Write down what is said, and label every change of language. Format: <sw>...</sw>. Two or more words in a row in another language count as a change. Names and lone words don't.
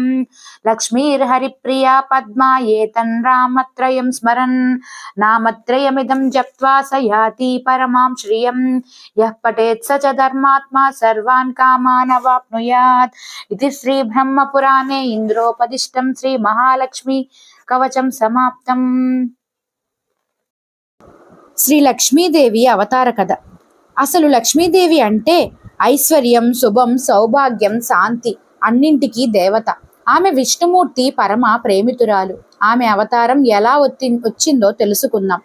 <sa>लक्ष्मीर्हरिप्रिया पद्मा ये तन्नामत्रयं स्मरन्। नामत्रयमिदं जप्त्वा स याति परमां श्रियं। यः पठेत् स च धर्मात्मा सर्वान् कामान् अवाप्नुयात्। इति श्री ब्रह्मपुराणे इंद्रोपदिष्टं श्री महालक्ष्मी कवचं समाप्तम्।</sa> <te>శ్రీ లక్ష్మీదేవి అవతార కథ. అసలు లక్ష్మీదేవి అంటే ఐశ్వర్యం, శుభం, సౌభాగ్యం, శాంతి అన్నింటికీ దేవత. ఆమె విష్ణుమూర్తి పరమ ప్రేమితురాలు. ఆమె అవతారం ఎలా వచ్చిందో తెలుసుకుందాం.</te>